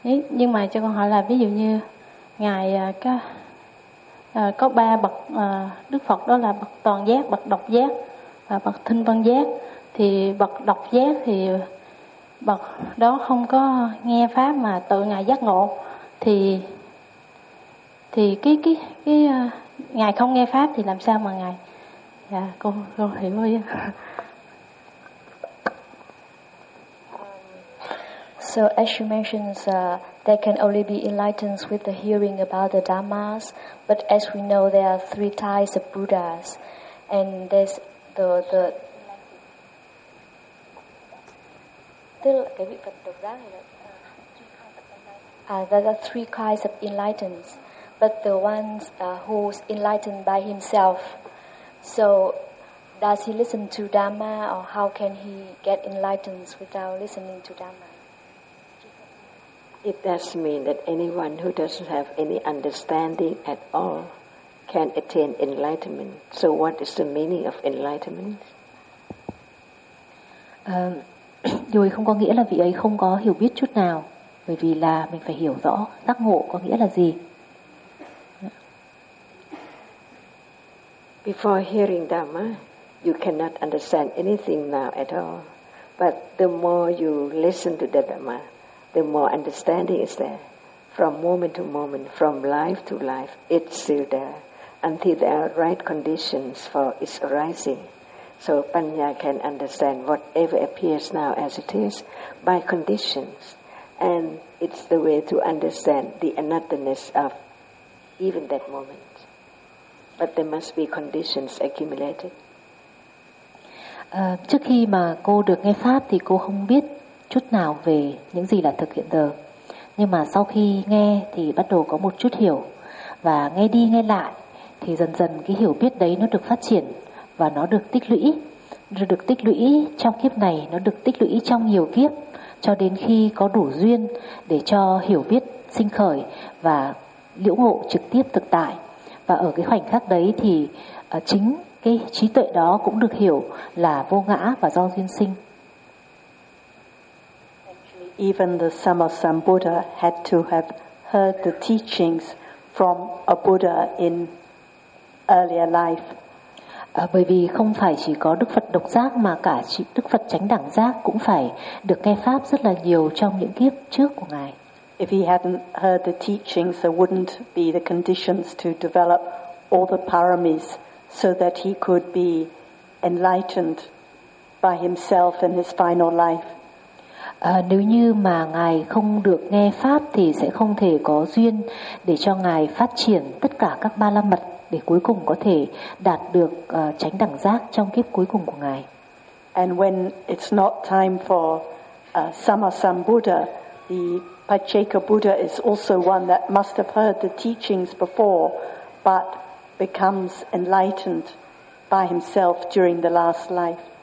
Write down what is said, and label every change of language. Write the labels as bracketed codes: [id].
[vi] Nhưng mà cho con hỏi là ví dụ như ngài có ba bậc Đức Phật, đó là bậc toàn giác, bậc độc giác và bậc thinh văn giác, thì bậc độc giác thì bậc đó không có nghe pháp mà tự ngài giác ngộ, thì cái ngài không nghe pháp thì làm sao mà ngài con hiểu không? [en] So So as she mentions, they can only be enlightened with the hearing about the Dhammas. But as we know, there are three types of Buddhas. And there's the there are three kinds of enlightened, but the ones who's enlightened by himself. So does he listen to Dhamma, or how can he get enlightened without listening to Dhamma? It does mean that anyone who doesn't have any understanding at all can attain enlightenment. So what is the meaning of enlightenment? [vi] Dù không có nghĩa là vị ấy không có hiểu biết chút nào, bởi vì là mình phải hiểu rõ giác ngộ có nghĩa là gì. [en] Before hearing Dhamma, you cannot understand anything now at all. But the more you listen to the Dhamma, the more understanding is there. From moment to moment, from life to life, it's still there. Until there are right conditions for its arising. So Panya can understand whatever appears now as it is by conditions. And it's the way to understand the anatta-ness of even that moment. But there must be conditions accumulated. [vi] Trước khi mà cô được nghe Pháp thì cô không biết chút nào về những gì là thực hiện giờ. Nhưng mà sau khi nghe thì bắt đầu có một chút hiểu. Và nghe đi nghe lại thì dần dần cái hiểu biết đấy nó được phát triển. Và nó được tích lũy, rồi được tích lũy trong kiếp này, nó được tích lũy trong nhiều kiếp, cho đến khi có đủ duyên để cho hiểu biết sinh khởi và liễu ngộ trực tiếp thực tại. Và ở cái khoảnh khắc đấy thì chính cái trí tuệ đó cũng được hiểu là vô ngã và do duyên sinh. [en] Even the Samasambuddha had to have heard the teachings from a Buddha in earlier life. [vi] Bởi vì không phải chỉ có Đức Phật Độc Giác mà cả Đức Phật Chánh Đẳng Giác cũng phải được nghe Pháp rất là nhiều trong những kiếp trước của Ngài. [en] If he hadn't heard the teachings, there wouldn't be the conditions to develop all the paramis so that he could be enlightened by himself in his final life. [vi] Nếu như mà Ngài không được nghe Pháp thì sẽ không thể có duyên để cho Ngài phát triển tất cả các ba la mật để cuối cùng có thể đạt được chánh đẳng giác trong kiếp cuối cùng của Ngài. [en] And when it's not time for Samasambuddha, the Pacheka Buddha is also one that must have heard the teachings before but becomes enlightened by himself during the last life.